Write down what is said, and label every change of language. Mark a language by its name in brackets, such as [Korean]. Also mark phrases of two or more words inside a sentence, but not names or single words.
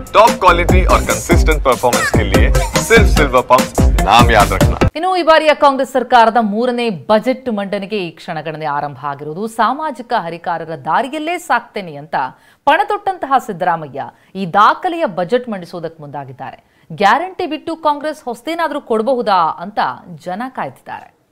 [English] top quality [Hindi] और [English] consistent performance [Hindi] के लिए सिर्फ सिल्वर पंप नाम याद रखना। [Kannada] ಇನ್ನು ಈ ಬಾರಿಯ ಕಾಂಗ್ರೆಸ್ ಸರ್ಕಾರದ ಮೂರನೇ ಬಜೆಟ್ ಮಂಡನೆಗೆ ಈ ಕ್ಷಣಗಣನೆ ಆರಂಭ ಆಗಿರುವುದು ಸಾಮಾಜಿಕ ಹರಿಕಾರರ ದಾರಿಯಲ್ಲೇ ಸಾಕ್ತೇನೆ ಅಂತ ಪಣತೊಟ್ಟಂತಹ ಸಿದ್ದರಾಮಯ್ಯ ಈ ದಾಖಲೆಯ ಬಜೆಟ್ ಮಂಡಿಸುವುದಕ್ಕೆ ಮುಂದಾಗಿದ್ದಾರೆ. ಗ್ಯಾರಂಟಿ ಬಿಟ್ಟು ಕಾಂಗ್ರೆಸ್ ಹೊಸದೇನಾದರೂ ಕೊಡಬಹುದಾ ಅಂತ ಜನ ಕಾಯ್ತಿದ್ದಾರೆ.